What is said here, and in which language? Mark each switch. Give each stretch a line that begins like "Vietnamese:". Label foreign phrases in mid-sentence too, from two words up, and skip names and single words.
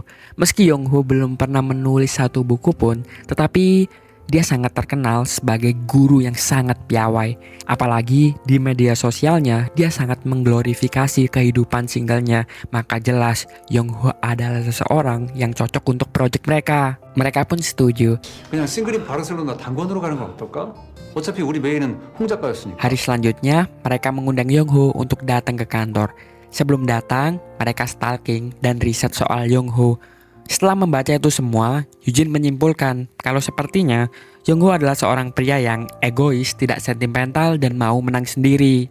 Indonesian: Meski Yongho belum pernah menulis satu buku pun, tetapi dia sangat terkenal sebagai guru yang sangat piawai. Apalagi di media sosialnya, dia sangat mengglorifikasi kehidupan singlenya. Maka jelas Yongho adalah seseorang yang cocok untuk proyek mereka. Mereka pun setuju.
Korean: 그냥 싱글인 바르셀로나 단권으로 가는 건 어떨까? 어차피 우리 메인은 홍 작가였으니까.
Indonesian: Hari selanjutnya, mereka mengundang Yongho untuk datang ke kantor. Sebelum datang, mereka stalking dan riset soal Yongho. Setelah membaca itu semua, Yujin menyimpulkan kalau sepertinya Yongho adalah seorang pria yang egois, tidak sentimental, dan mau menang sendiri.